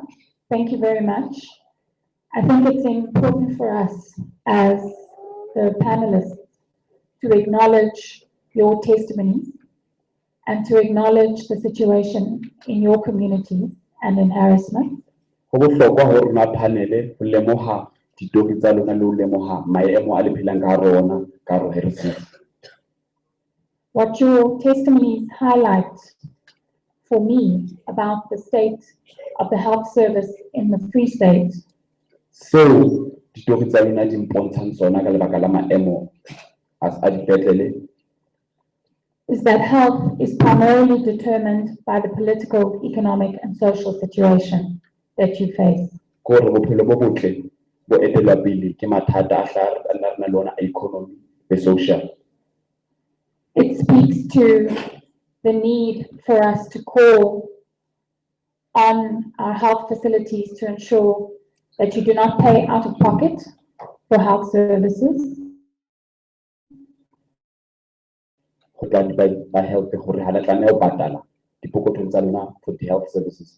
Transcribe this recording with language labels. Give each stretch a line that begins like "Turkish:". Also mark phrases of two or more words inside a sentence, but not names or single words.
English: Thank you very much. I think it's important for us as the panelists to acknowledge your testimonies and to acknowledge the situation in your community and in Harrismith.
Southern Sotho: Ho bohlokwa hore rona panele ho lemoha ditori tsa lona le ho lemoha maemo a le phelang ka hare ho ona ka hare ho Harrismith.
English: What your testimonies highlight for me about the state of the health service in the Free State
Southern Sotho: Seo ditori tsa lona di mpontshang tsona ka lebaka la maemo a dipetlele
English: is that health is primarily determined by the political, economic, and social situation that you face.
Southern Sotho: ke hore bophelo bo botle bo etelwa pele ke mathata a re na le ona a economy le social.
English: It speaks to the need for us to call on our health facilities to ensure that you do not pay out of pocket for health services. By health for the health services.